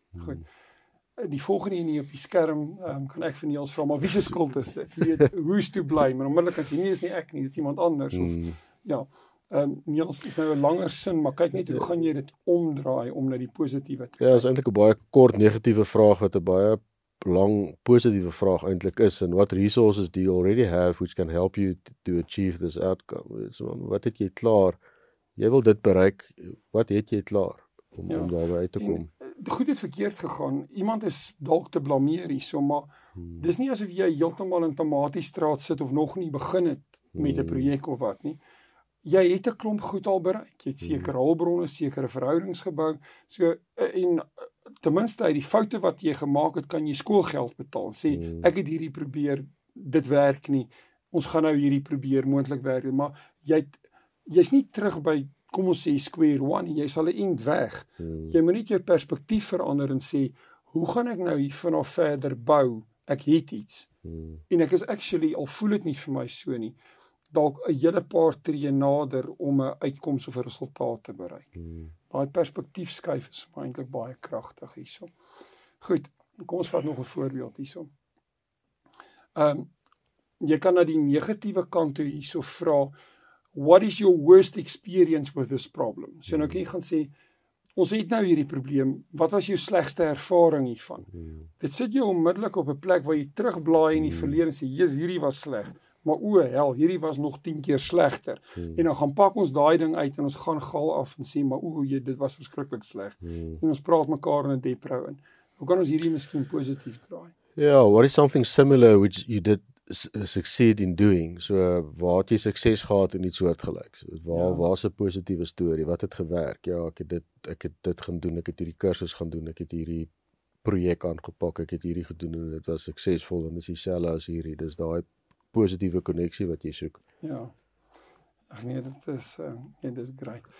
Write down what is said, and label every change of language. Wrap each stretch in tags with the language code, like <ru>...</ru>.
<af>Goed. Die volgende een hier op die skerm kan ek vir Niels vra, maar wie se skuld is dit? Jy weet,</af> <en>who's to blame?</en> <af>Maar onmiddellik as jy nie is nie ek nie, dit is iemand anders of ja. Niels is nou 'n langer sin, maar kyk net hoe gaan jy dit omdraai om na die positiewe te kyk. Ja, is eintlik 'n baie kort negatiewe vraag wat 'n baie lang positiewe vraag eintlik is.</af> <en>And what resources do you already have which can help you to achieve this outcome?</en> <af>So, wat het jy klaar? Jy wil dit bereik. Wat het jy klaar om daarby uit te kom? Goed het verkeerd gegaan. Iemand is dalk te blameer hierso, maar dis nie asof jy heeltemal in Tomatiestraat sit of nog nie begin het met 'n projek of wat nie. Jy het 'n klomp goed al bereik. Jy het sekere hulpbronne, sekere verhoudings gebou. So en ten minste uit die foute wat jy gemaak het, kan jy skoolgeld betaal. Sê ek het hierdie probeer, dit werk nie. Ons gaan nou hierdie probeer moontlik werk, maar jy's nie terug by kom ons sê square one, jy sal 'n eind weg. Jy moet net jou perspektief verander en sê, hoe gaan ek nou hiervan af verder bou? Ek het iets. En ek is actually, al voel dit nie vir my so nie, dalk 'n hele paar tree nader om 'n uitkoms of 'n resultaat te bereik. Daai perspektiefskuif is eintlik baie kragtig hierso. Goed, kom ons vat nog 'n voorbeeld hierso. Jy kan na die negatiewe kant toe hierso vra,</af> <en>what is your worst experience with this problem?</en> <af>So nou kan jy gaan sê, ons het nou hierdie probleem, wat was jou slegste ervaring hiervan? Dit sit jou onmiddellik op 'n plek waar jy terugblaai in die verlede en sê, "Jesus, hierdie was sleg." Maar hel, hierdie was nog 10 keer slegter. En dan gaan pak ons daai ding uit en ons gaan gal af en sê, maar dit was verskriklik sleg. En ons praat mekaar in 'n depro in. Hoe kan ons hierdie miskien positief draai?</af> <en>Yeah, what is something similar which you did succeed in doing?</en> <af>So, waar het jy sukses gehad in iets soortgelyks? Waar's 'n positiewe storie? Wat het gewerk? Ja, ek het dit gaan doen, ek het hierdie kursus gaan doen, ek het hierdie projek aangepak, ek het hierdie gedoen en dit was suksesvol en dis dieselfde as hierdie. Dis daai positiewe koneksie wat jy soek. Ja. Ag nee, dit is great.</af>